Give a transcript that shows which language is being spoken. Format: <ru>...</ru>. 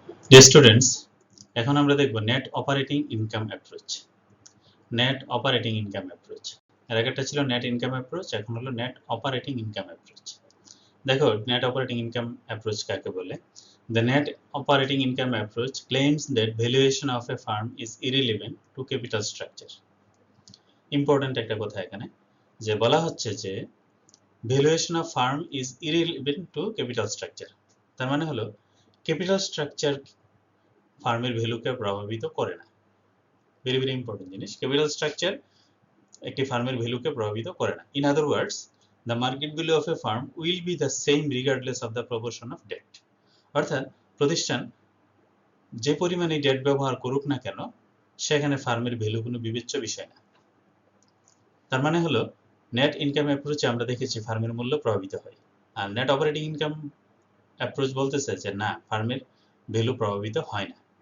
<bn>Dear students, এখন আমরা দেখব net operating income approach. Net operating income approach, এর আগেরটা ছিল নেট ইনকাম অ্যাপ্রোচ, এখন হলো নেট অপারেটিং ইনকাম অ্যাপ্রোচ। দেখো নেট অপারেটিং ইনকাম অ্যাপ্রোচ কাকে বলে।</bn> <en>The net operating income approach claims that valuation of a firm is irrelevant to capital structure.</en> <bn>Important একটা কথা এখানে যে বলা হচ্ছে যে</bn> <en>Valuation of firm is irrelevant to capital structure.</en> <bn>তার মানে হলো ক্যাপিটাল স্ট্রাকচার ফার্মের ভ্যালুকে প্রভাবিত করে না।</bn> <en>very very important</en> <bn>জিনিস, ক্যাপিটাল স্ট্রাকচার একটি ফার্মের ভ্যালুকে প্রভাবিত করে না।</bn> <en>In other words, the market value of a firm will be the same regardless of the proportion of debt.</en> <bn>অর্থাৎ প্রতিষ্ঠান যে পরিমাণে ডেট ব্যবহার করুক না কেন সেখানে ফার্মের ভ্যালু কোনো বিবেচ্য বিষয় না। তার মানে হলো নেট ইনকাম অ্যাপ্রোচে আমরা দেখেছি ফার্মের মূল্য প্রভাবিত হয়, আর নেট অপারেটিং ইনকাম অ্যাপ্রোচ বলতেছে যে না, ফার্মের ভ্যালু প্রভাবিত হয় না।</bn>